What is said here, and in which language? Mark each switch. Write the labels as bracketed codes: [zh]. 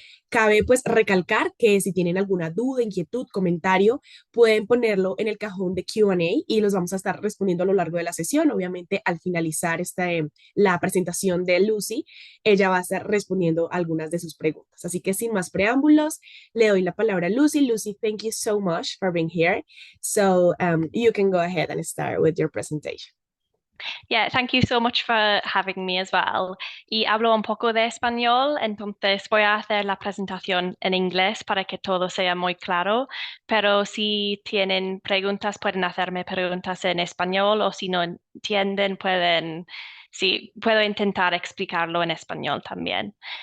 [es] Cabe pues recalcar que si tienen alguna duda, inquietud, comentario, pueden ponerlo en el cajón de Q&A y los vamos a estar respondiendo a lo largo de la sesión. Obviamente, al finalizar la presentación de Lucy, ella va a estar respondiendo algunas de sus preguntas. Así que sin más preámbulos, le doy la palabra a Lucy. [en] Lucy, thank you so much for being here. So you can go ahead and start with your presentation. Yeah, thank you so much for having me as well. [es] Y hablo un poco de español, entonces voy a hacer la presentación en inglés para que todo sea muy claro, pero si tienen preguntas, pueden hacerme preguntas en español o si no entienden, sí, puedo intentar explicarlo en español también.